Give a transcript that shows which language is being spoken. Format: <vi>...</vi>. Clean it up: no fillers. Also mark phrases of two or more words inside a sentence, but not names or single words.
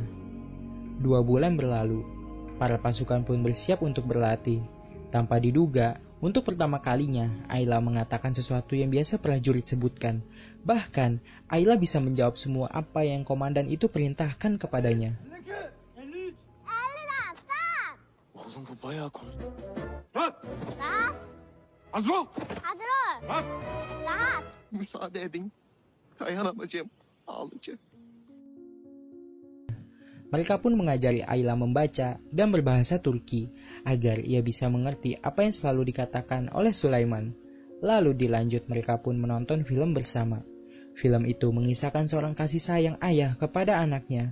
<id>2 bulan berlalu, para pasukan pun bersiap untuk berlatih. Tanpa diduga, untuk pertama kalinya Ayla mengatakan sesuatu yang biasa prajurit sebutkan. Bahkan, Ayla bisa menjawab semua apa yang komandan itu perintahkan kepadanya.</id> <tr>Oğlum bu bayağı konu. Rahat! Rahat, Hazır ol! hazır ol. Rahat! Rahat. Müsaade edin. Dayanamayacağım. Ağlayacağım.</tr> <id>Mereka pun mengajari Ayla membaca dan berbahasa Turki agar ia bisa mengerti apa yang selalu dikatakan oleh Sulaiman. Lalu dilanjut mereka pun menonton film bersama. Film itu mengisahkan seorang kasih sayang ayah kepada anaknya.</id>